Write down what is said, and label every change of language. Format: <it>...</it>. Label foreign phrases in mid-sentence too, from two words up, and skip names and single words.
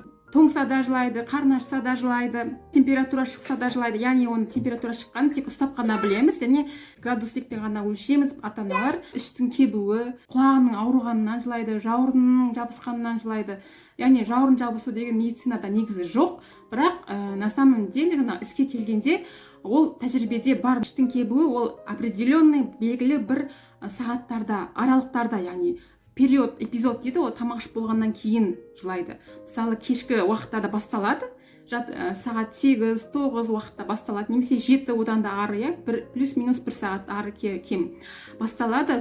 <kk>Тоңса да жылайды, қарны ашса да жылайды, температура шықса да жылайды. Яғни оның температура шыққанын тек ұстап қана білеміз, және градусникпен ғана өлшейміз. Ата-аналар іштің кебуі, құлағының ауырғанынан жылайды, жауырынның жабысқанынан жылайды. Яғни жауырын жабысу деген медицинада негізі жоқ, бірақ</kk> <ru>на самом деле</ru> <kk>іске келгенде ол тәжірибеде бар. Іштің кебуі ол определенный белгілі бір сағаттарда, аралықтарда, яғни период, эпизод дейді, ол тамақ ішіп болғаннан кейін жылайды. Мысалы, кешкі уақытта да басталады, сағат 8-9 уақытта басталады, немесе 7 одан да ары, плюс-минус 1 сағат ары кем басталады.</kk>